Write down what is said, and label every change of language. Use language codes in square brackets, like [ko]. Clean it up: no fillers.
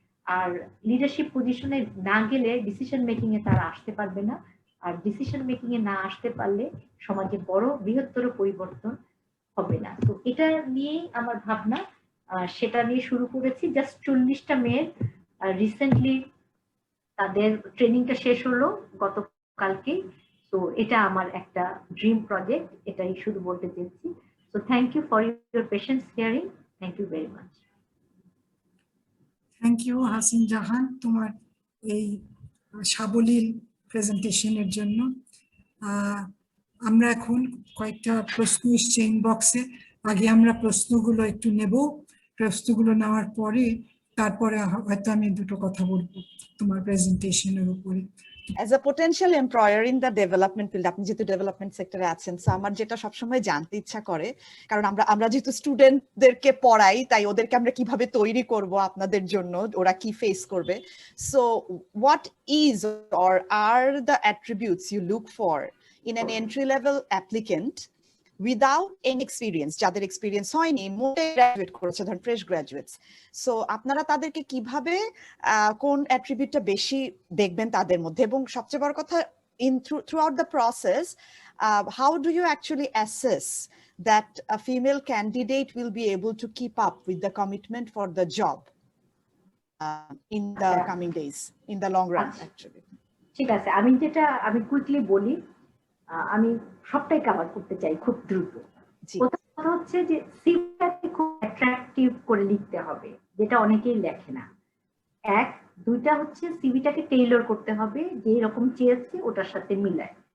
[bn] আর leadership পজিশনে না গেলে ডিসিশন মেকিং এ তারা আসতে পারবে না, আর ডিসিশন মেকিং এ না আসতে পারলে সমাজে বড় বৃহত্তর পরিবর্তন হবে না। তো এটা নিয়েই আমার ভাবনা, সেটা নিয়ে শুরু করেছি। জাস্ট 40টা মেয়ের রিসেন্টলি তাদের ট্রেনিংটা শেষ হলো গতকালকে। তো এটা আমার একটা ড্রিম প্রজেক্ট, এটাই শুধু বলতে চেয়েছি। [en] So thank you for your patience hearing. Thank you very much. [bn] Thank you Hasin Jahan তোমার এই সাবলীল প্রেজেন্টেশনের জন্য। আমরা এখন কয়েকটা প্রশ্ন এসছে ইনবক্সে, আগে আমরা প্রশ্নগুলো একটু নেব, প্রশ্নগুলো নেওয়ার পরে তারপরে হয়তো আমি দুটো কথা বলবো তোমার প্রেজেন্টেশনের উপরে। [en] As a potential employer in the development field, [bn] আপনি যেহেতু ডেভেলপমেন্ট সেক্টরে আছেন, সো আমার যেটা সবসময় জানতে ইচ্ছা করে, কারণ আমরা যেহেতু স্টুডেন্টদেরকে পড়াই, তাই ওদেরকে আমরা কিভাবে তৈরি করব আপনাদের জন্য, ওরা কি ফেস করবে। [en] so what is or are the attributes you look for in an entry level applicant without any experience, [bn] যাদের এক্সপিরিয়েন্স হয়নি, মোটে গ্রাজুয়েট করেছে, ধরেন ফ্রেশ গ্রাজুয়েটস। সো আপনারা তাদেরকে কিভাবে কোন অ্যাট্রিবিউটটা বেশি দেখবেন তাদের মধ্যে, এবং সবচেয়ে বড় কথা [en] throughout the process, how do you actually assess that a female candidate will be able to keep up with the commitment for the job in the coming days, in the long run actually? [bn] ঠিক আছে, আমি quickly বলি, আমি সবটাই cover করতে চাই খুব দ্রুত। প্রথম কথা হচ্ছে যে সিভিটাকে খুব অ্যাট্রাকটিভ করে লিখতে হবে, যেটা অনেকেই লেখে না। দুইটা হচ্ছে সিভিটাকে টেইলর করতে হবে, যে এরকম চেয়েছে ওটার সাথে মিলায়।